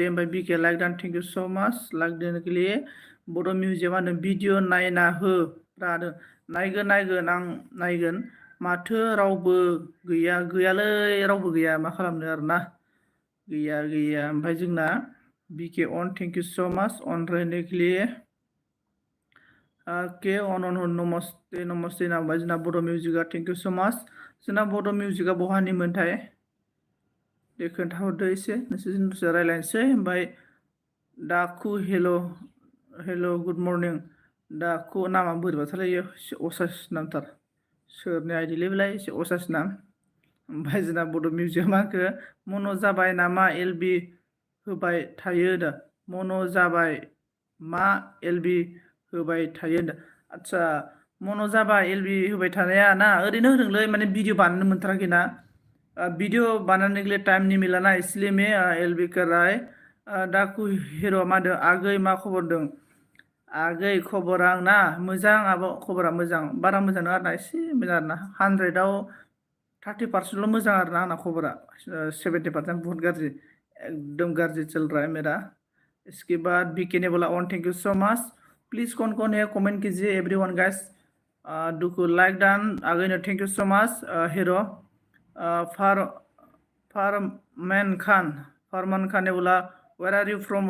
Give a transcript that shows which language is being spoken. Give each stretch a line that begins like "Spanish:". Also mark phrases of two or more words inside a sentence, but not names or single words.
Bodo: ओमफ्राय बिके लाइक दान,
English: thank you so much
Bodo: लाइक दोनोखलि। बड' मिउजिक मा होनो भिडिअ नायना हो रादों। नायगोन आं नायगोन। माथो रावबो गैयालै रावबो गैया, मा खालामनो आरोना, गैया। ओमफ्राय जोंना बिके अन,
English: thank you so much
Hindi: अन रहने के
Bodo: अन नमस्ते नामा जोंना बड' मिउजिकआ,
English: thank you so much.
Bodo: जोंना बड' मिउजिकआ बहानिमोनथाय दे खोन्थाहरदो एसे, नोंसोरजों दसे रायज्लायनोसै। ओमफ्राय दाखु
English: hello good morning.
Bodo: दाखु नामा बोरैबाथारलायो, एसे असाइस नामथार, सोरनि आइडिलै बेलाय, एसे असाइस नाम। ओमफ्राय जोंना बड' मिउजिकआ मा होनखो, मन' जाबाय नामा एलबि होबाय थायो दा। मन' जाबाय मा एलबि होबाय थायो होनदों। आदसा, मन' जाबाय एलबि होबाय थानाया ना, ओरैनो होदोंलै, माने भिडिअ बानायनो मोनथाराखै ना।
Hindi: वीडियो बनाने के लिए टाइम नहीं मिला ना, इसलिए मैं एलबी कर रहा है।
Bodo: डाकु हिरो मा होनदों, आगै मा खबर दं? आगै खबरा आंना मोजां, आब' खबरा मोजां, बारा मोजां नङा आरोना, एसे मोजां आरोना। 100आव 30% मोजां आरोना आंना खबरा, 70%
Hindi: बहुत गाज्रि, एकदम गाज्रि चल रहा है मेरा। इसके बाद बीके ने बोला ऑन,
English: thank you so much.
Hindi: प्लीज कौन है कमेंट कीजिए
English: everyone guys.
Hindi: डुकू लाइक डान आगे ने,
English: thank you so much
Hindi: हीरो। फरमान खान ने बोला
English: where are you from?